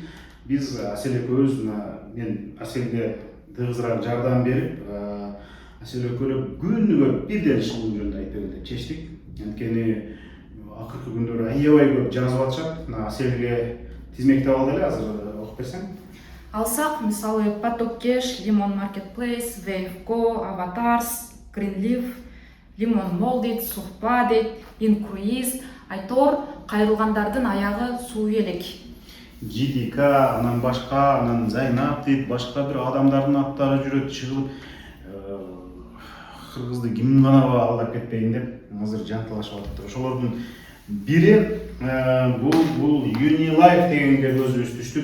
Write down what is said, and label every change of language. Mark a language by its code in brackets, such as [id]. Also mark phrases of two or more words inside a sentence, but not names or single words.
[ky] Биз Асель экөөбүз, мен Аселге тыгызыраак жардам берип, Асель экөөлөр күнүгө бирден шылуум жөнүндө айтып берели деп чечтик. Анткени акыркы күндөр аябай көп жазып атышат. Аселге тизмектеп алды эле, азыр окуп берсең. Алсак, мисалы, Потоккеш, Limon Marketplace, Wavego, Avatars, Greenleaf, Limon Molded, Сухпа, Incruise, Айтор, кайрылгандардын аягы суу элек. GDK, анан башка, анан Зайнап дейт, башка бир адамдардын аттары жүрөт, чыгылып кыргызды ким гана алдап кетпейин деп азыр жанталашып атыптыр. Ошолордун бири бул Unilife дегенге көзүбүз түштү.